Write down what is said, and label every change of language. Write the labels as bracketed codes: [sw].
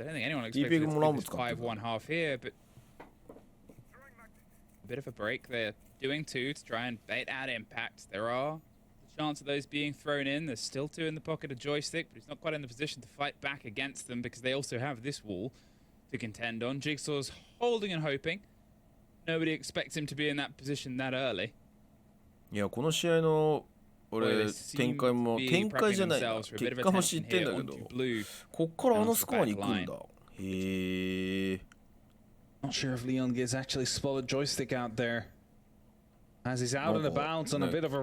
[en] I don't think anyone expected it to be this 5-1 half here, but a bit of a break they're doing two to try and bait out impact. There are the chance of those being thrown in. There's still two in the pocket of Joystick, but he's not quite in the position to fight back against them because they also have this wall to contend on. Jigsaw's holding and hoping. Nobody expects him to be in that position that early. [ja] いやこの試合の俺展開じゃないな結果も知ってんだけどこっからあのスコアに行くんだへえ [en] Not sure if Leon gets actually spotted Joystick out there as he's out and about on a bit of a